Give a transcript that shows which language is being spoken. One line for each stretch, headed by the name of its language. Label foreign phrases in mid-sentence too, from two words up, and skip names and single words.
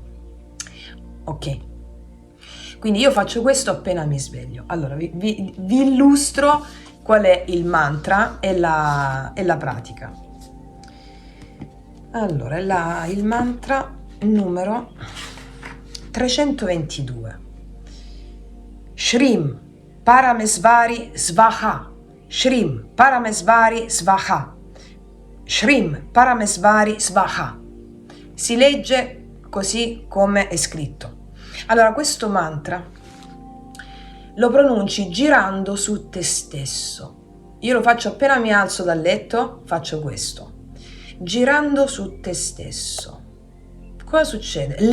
Italian: Ok. Quindi io faccio questo appena mi sveglio. Allora vi illustro qual è il mantra e la pratica. Allora, il mantra numero 322.
Sanskrit: श्रीं परमेश्वरी स्वाहा. श्रीं परमेश्वरी स्वाहा। श्रीं परमेश्वरी स्वाहा.
Italian: Si legge così come è scritto. Allora, questo mantra lo pronunci girando su te stesso. Io lo faccio appena mi alzo dal letto, faccio questo. Girando su te stesso. Cosa succede?